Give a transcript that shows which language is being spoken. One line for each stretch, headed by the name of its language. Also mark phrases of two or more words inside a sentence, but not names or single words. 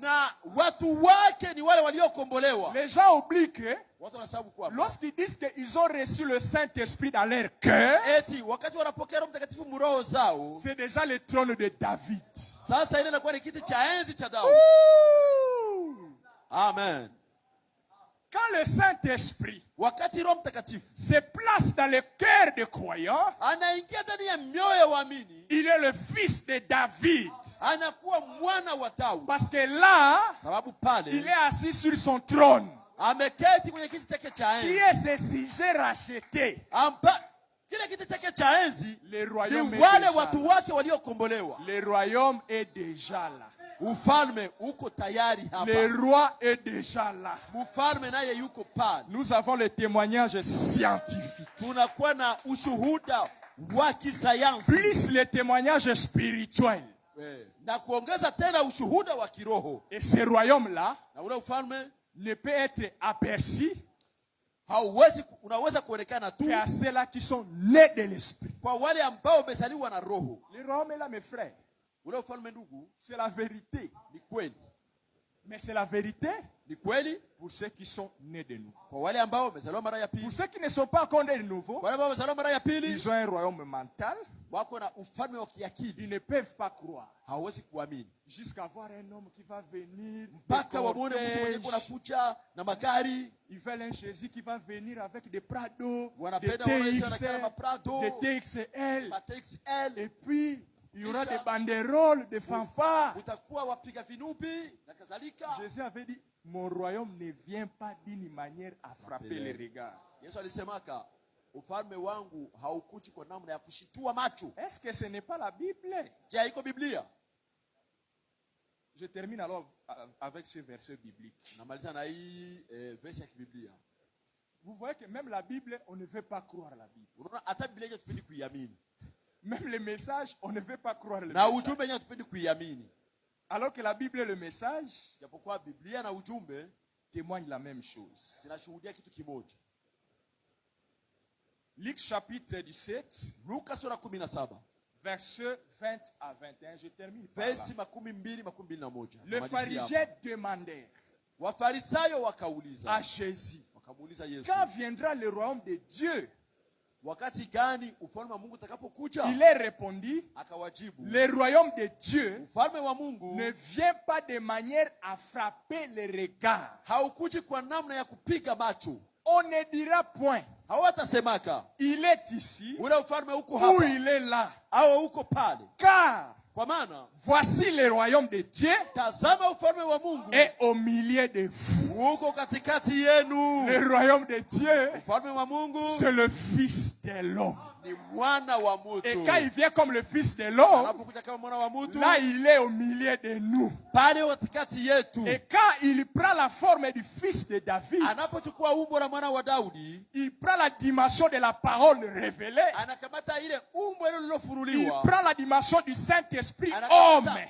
French: Les gens oublient que lorsqu'ils disent qu'ils ont reçu le Saint-Esprit dans leur cœur, c'est déjà le trône de David. Amen. Quand le Saint-Esprit
Swahili: wakati Roho Mtakatifu
French: se place dans le cœur des croyants,
Swahili: anaingia ndani ya mioyo ya waamini,
French: il est le fils de David.
Swahili: Anakuwa mwana wa Daudi.
French: Parce que là,
Swahili: sababu pale,
French: il est assis sur son trône.
Swahili: Ameketi kwenye kiti chake cha enzi.
French: Qui est ce sujet racheté?
Swahili: Kile kiti chake cha enzi,
French: le royaume
Swahili: ni wale watu wake waliokombolewa.
French: Le royaume est déjà là.
Swahili: Ufalme uko tayari hapa.
French: Le roi est déjà là.
Swahili: Mfalme naye yuko pale.
French: Nous avons le témoignage scientifique.
Swahili: Tunakuwa na ushuhuda wa kisayansi.
French: Plus le témoignage spirituel.
Swahili: Na kuongeza tena ushuhuda wa kiroho.
French: Et ce royaume là,
Swahili: na ule ufalme,
French: ne peut être aperçu
Swahili: unaweza kuonekana tu
French: à ceux-là qui sont nés de l'esprit.
Swahili: Kwa wale ambao wamezaliwa na roho.
French: Le royaume est là, mes frères.
Swahili: Ule ufalme ndugu,
French: c'est la vérité.
Swahili: Ni kweli.
French: Mais c'est la vérité
Swahili: ni kweli
French: pour ceux qui sont nés de nouveau.
Swahili: Kwa wale ambao wamezaliwa mara ya pili.
French: Pour ceux qui ne sont pas encore nés de nouveau,
Swahili: wale ambao wamezaliwa mara ya pili,
French: ils ont un royaume mental.
Swahili: Wako na ufalme wa kiakili.
French: Ils ne peuvent pas croire.
Swahili: Hawezi kuamini.
French: Jusqu'à voir un homme qui va venir.
Swahili: Mpaka wamuone mtu mwenye kuna kucha na magari.
French: Ils veulent un Jésus qui va venir avec des Prado, des TXL, et puis il y aura des banderoles, des fanfares. Jésus avait dit, mon royaume ne vient pas d'une manière à frapper les regards.
Swahili: Ufalme wangu haukuji kwa namna ya kushitua macho.
French: Est-ce que ce n'est pas la Bible?
Swahili: Je, haiko Biblia?
French: Je termine alors avec ce verset biblique.
Swahili: Namaliza na hii verset ya Biblia.
French: Vous voyez que même la Bible, on ne veut pas croire la Bible.
Swahili: Unaona hata Biblia hatupendi kuiamini.
French: Même les messages, on ne veut pas croire le message.
Swahili: Na ujumbe wenyewe hatupendi kuiamini.
French: Alors que la Bible et le message,
Swahili: japokuwa Biblia na ujumbe
French: témoignent la même chose.
Swahili: Zinashuhudia kitu kimoja.
French: Luc chapitre 17,
Swahili: Luka sura 17,
French: versets 20 à 21. Je termine par
Swahili: versi
French: là. 22-21. Les pharisiens demandèrent
Swahili: Wafarisayo wakauliza
French: à Jésus,
Swahili: wakamuuliza Yesu,
French: quand viendra le royaume de Dieu?
Swahili: Wakati gani ufalme wa Mungu utakapokuja?
French: Il est répondu,
Swahili: akawajibu,
French: le royaume de Dieu
Swahili: ufalme wa Mungu
French: ne vient pas de manière à frapper les regards.
Swahili: Haukuji kwa namna ya kupiga macho.
French: On ne dira point,
Swahili: hawatasemaka,
French: il est ici,
Swahili: ule ufalme uko hapa,
French: ou il est là,
Swahili: au uko pale.
French: Car
Swahili: kwa maana
French: voici le royaume de Dieu
Swahili: tazama ufalme wa Mungu
French: est au milieu de vous.
Swahili: Uko katikati yenu.
French: Le royaume de Dieu,
Swahili: ufalme wa Mungu,
French: c'est le Fils de l'homme.
Swahili: Ni mwana wa mutu.
French: Et quand il vient comme le Fils de l'homme, là il est au milieu de nous. Et quand il prend la forme du Fils de David, il prend la dimension de la parole révélée. Il prend la dimension du Saint-Esprit homme.